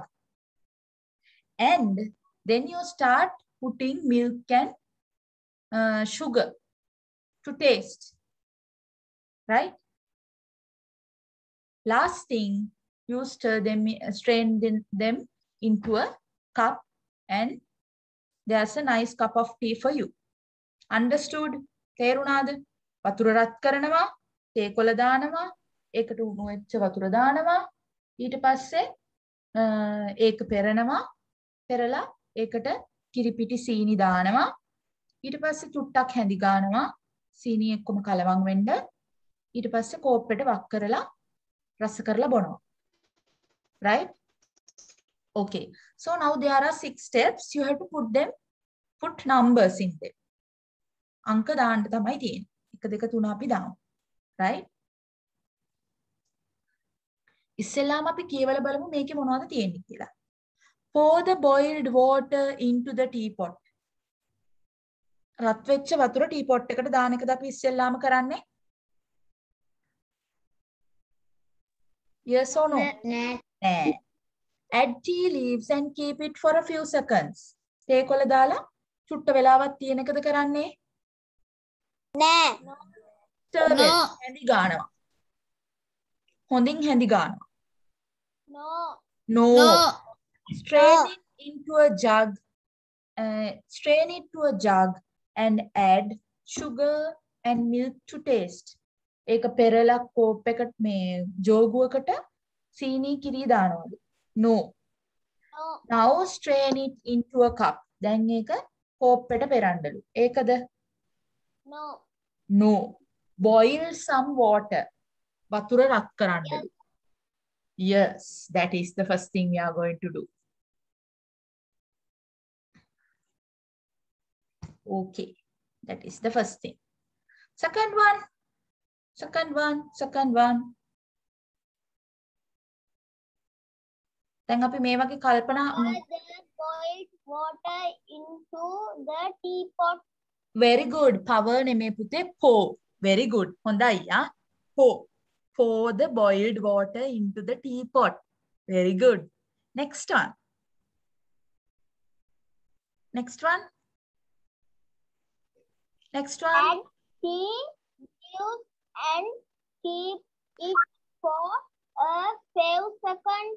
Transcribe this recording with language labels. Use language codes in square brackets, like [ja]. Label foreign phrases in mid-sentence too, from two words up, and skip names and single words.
[en] And then you start putting milk and sugar to taste, right? Last thing, you strain them into a cup and there's a nice cup of tea for you. Understood? [si] තේරුණාද? වතුර රත් කරනවා, තේ කොළ දානවා, ඒකට උණු වෙච්ච වතුර දානවා, ඊට පස්සේ ඒක පෙරනවා, පෙරලා ඒකට කිරිපිටි සීනි දානවා, ඊට පස්සේ චුට්ටක් හැඳි ගන්නවා, සීනි එක්කම කලවම් වෙන්න, ඊට පස්සේ කෝප්පෙට වක් කරලා රස කරලා බොනවා. [en] Right? Okay. So now there are 6 steps. You have to put numbers in them. [si] අංක දාන්න තමයි තියෙන්නේ. 1 2 3 අපි දාමු. Right? ඉස්සෙල්ලාම අපි කියවලා බලමු මේකේ මොනවද තියෙන්නේ කියලා. [en] Pour the boiled water into the teapot. [si] රත් වෙච්ච වතුර ටීපොට් එකට දාන එකද අපි ඉස්සෙල්ලාම කරන්නේ? [en] Yes or no? [si] නෑ. [en] Add tea leaves and keep it for a few seconds. [si] තේ කොළ දාලා චුට්ට වෙලාවක් තියෙන එකද කරන්නේ? නෑ. හැඳි ගන්නවා. හොඳින් හැඳි ගන්නවා. [en] No. Strain it into a jug. Strain it to a jug and add sugar and milk to taste. [si] ඒක පෙරලා කෝප් එකට මේ ජෝගුවකට සීනි කිරි දානවලු. [en] No. Now strain it into a cup. [si] දැන් ඒක කෝප්පෙට පෙරන්නලු. ඒකද? [en] No. Boil some water. [si] වතුර රත් කරන්නලු. [en] Yes, that is the first thing we are going to do. Okay, that is the first thing. Second one. [si] දැන් අපි මේ වගේ කල්පනා [en] boiled water into the teapot. Very good. Power [si] නෙමේ පුතේ [en] pour. Very good. [si] හොඳයි ආ. [en] Pour the boiled water into the teapot. Very good. Next one. Add tea leaves and keep it for a few seconds.